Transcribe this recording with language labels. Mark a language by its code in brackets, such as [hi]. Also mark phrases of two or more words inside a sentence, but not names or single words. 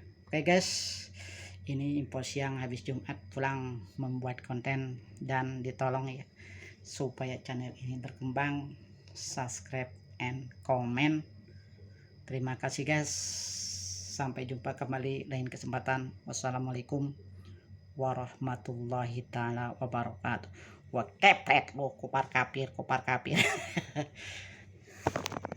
[id] Oke guys, ini info siang habis Jumat pulang membuat konten, dan ditolong ya supaya channel ini berkembang, [en] subscribe and comment. [id] Terima kasih guys, sampai jumpa kembali lain kesempatan. [ar] والسلام عليكم ورحمة الله تعالى وبركاته. [id] Wah kepret lo, kupar kapir